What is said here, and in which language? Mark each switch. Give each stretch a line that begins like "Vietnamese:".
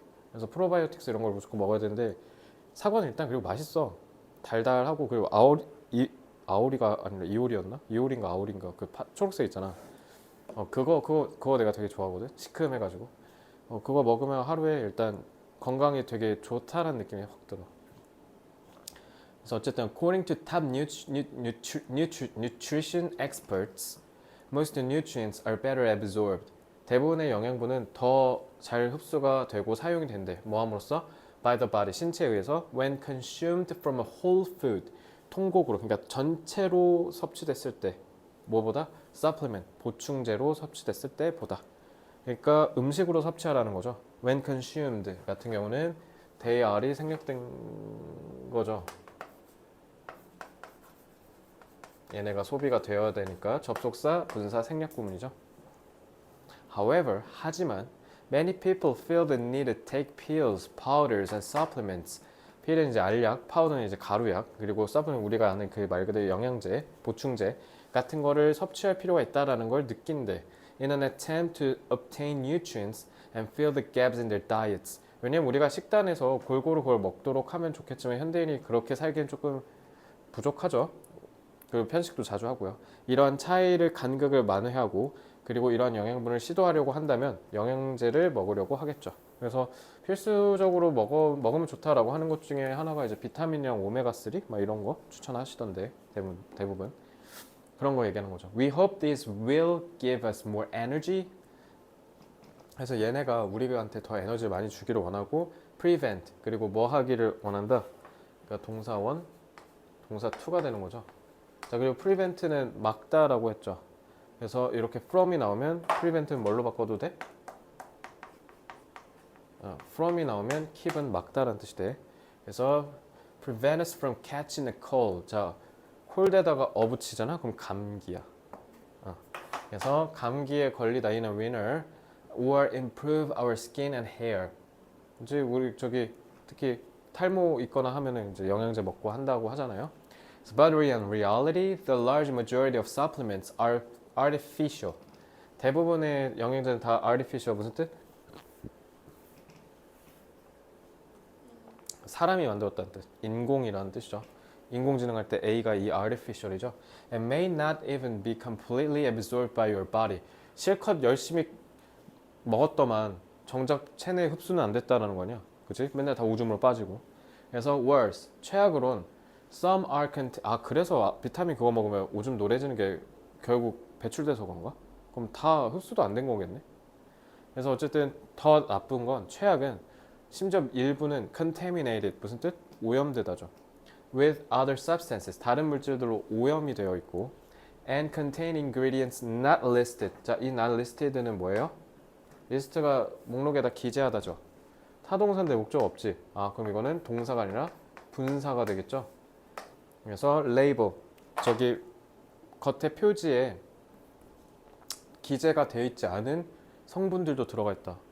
Korean: 그래서 프로바이오틱스 이런 걸 무조건 먹어야 되는데 사과는 일단 그리고 맛있어. 달달하고 그리고 아오리가 아니라 이오리였나? 이오리인가 아오리인가 그 초록색 있잖아. 그거 내가 되게 좋아하거든. 시큼해가지고. 그거 먹으면 하루에 일단 건강에 되게 좋다라는 느낌이 확 들어. 그래서 어쨌든
English: according to top nutrition experts, most nutrients are better absorbed.
Korean: 대부분의 영양분은 더 잘 흡수가 되고 사용이 된대. 뭐함으로써?
English: by the body,
Korean: 신체에 의해서
English: when consumed from a whole food,
Korean: 통곡으로, 그러니까 전체로 섭취됐을 때. 뭐보다? supplement, 보충제로 섭취됐을 때보다. 그러니까 음식으로 섭취하라는 거죠. when consumed 같은 경우는 they are이 생략된 거죠. 얘네가 소비가 되어야 되니까 접속사, 분사, 생략 구문이죠.
English: However,
Korean: 하지만
English: many people feel the need to take pills, powders, and supplements.
Korean: 필은 이제 알약, 파우더는 이제 가루약, 그리고 supplement 우리가 아는 그 말 그대로 영양제, 보충제 같은 거를 섭취할 필요가 있다라는 걸 느낀대.
English: In an attempt to obtain nutrients and fill the gaps in their diets.
Korean: 왜냐면 우리가 식단에서 골고루 그걸 먹도록 하면 좋겠지만 현대인이 그렇게 살기엔 조금 부족하죠. 그리고 편식도 자주 하고요. 이러한 차이를 간극을 만회하고 그리고 이러한 영양분을 시도하려고 한다면 영양제를 먹으려고 하겠죠. 그래서 필수적으로 먹으면 좋다라고 하는 것 중에 하나가 이제 비타민이랑 오메가3 막 이런 거 추천하시던데 대부분 그런 거 얘기하는 거죠.
English: We hope this will give us more energy.
Korean: 그래서 얘네가 우리한테 더 에너지를 많이 주기를 원하고 prevent 그리고 뭐 하기를 원한다. 그러니까 동사1, 동사2가 되는 거죠. 자, 그리고 prevent는 막다라고 했죠. 그래서 이렇게 from이 나오면 prevent는 뭘로 바꿔도 돼? from이 나오면 keep은 막다라는 뜻이 돼. 그래서
English: prevent us from catching a cold.
Korean: 자, 콜드에다가 붙이잖아. 그럼 감기야. 그래서 감기에 걸리다
English: in a winter or improve our skin and hair.
Korean: 이제 우리 특히 탈모 있거나 하면은 이제 영양제 먹고 한다고 하잖아요.
English: So, but in reality, the large majority of supplements are artificial.
Korean: 대부분의 영양제는 다 artificial. 무슨 뜻? 사람이 만들었다는 뜻. 인공이라는 뜻이죠. 인공지능 할 때 A가 이 artificial이죠.
English: And may not even be completely absorbed by your body.
Korean: 실컷 열심히 먹었더만 정작 체내에 흡수는 안 됐다라는 거냐. 그치? 맨날 다 오줌으로 빠지고. 그래서 worse, 최악으론 some are 그래서 비타민 그거 먹으면 오줌 노래지는 게 결국 배출돼서 그런가? 그럼 다 흡수도 안 된 거겠네. 그래서 어쨌든 더 나쁜 건 최악은 심지어 일부는 contaminated 무슨 뜻? 오염되다죠.
English: with other substances
Korean: 다른 물질들로 오염이 되어 있고
English: and contain ingredients not listed.
Korean: 자, 이 not listed는 뭐예요? 리스트가 목록에다 기재하다죠. 타동사인데 목적 없지. 그럼 이거는 동사가 아니라 분사가 되겠죠. 그래서 label 저기 겉에 표지에 기재가 되어 있지 않은 성분들도 들어가 있다.